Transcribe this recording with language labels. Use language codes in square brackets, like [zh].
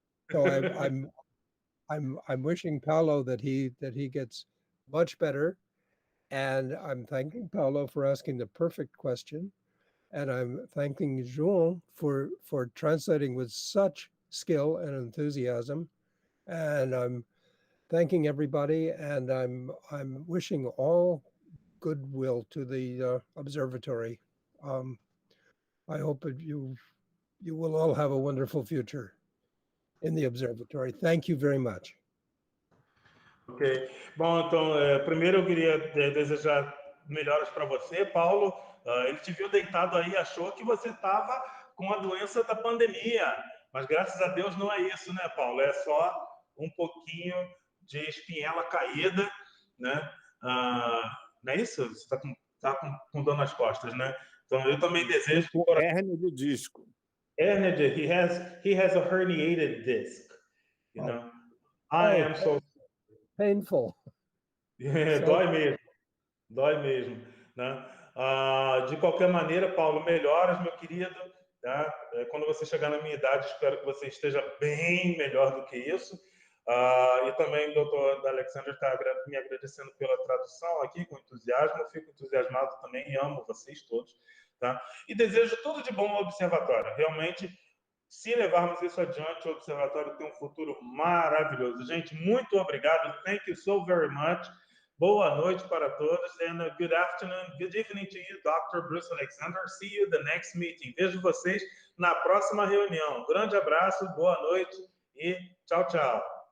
[en] So I'm wishing Paulo that he gets much better, and I'm thanking Paulo for asking the perfect question, and I'm thanking João for translating with such skill and enthusiasm, and I'm thanking everybody, and I'm wishing all goodwill to the observatory. I hope that you will all have a wonderful future in the observatory. Thank you very much. Ok. [pt] Bom, então, primeiro eu queria desejar melhoras para você, Paulo. Ele te viu deitado aí, achou que você estava com a doença da pandemia, mas graças a Deus não é isso, né, Paulo? É só um pouquinho de espinhela caída, né? Não é isso? Você está com dor nas costas, né? Então, eu também desejo... Hérnia de disco. [en] Hernia, he has a herniated disc, you know. I am so... Painful. [pt] Dói mesmo, né? De qualquer maneira, Paulo, melhoras, meu querido, tá? Quando você chegar na minha idade, espero que você esteja bem melhor do que isso. E também o doutor Alexander está me agradecendo pela tradução aqui, com entusiasmo. Eu fico entusiasmado também e amo vocês todos, tá? E desejo tudo de bom ao observatório. Realmente, se levarmos isso adiante, o observatório tem um futuro maravilhoso. Gente, muito obrigado. [en] Thank you so very much. [pt] Boa noite para todos. [en] And good afternoon, good evening to you, Dr. Bruce Alexander. See you the next meeting. [pt] Vejo vocês na próxima reunião. Grande abraço, boa noite e tchau, tchau.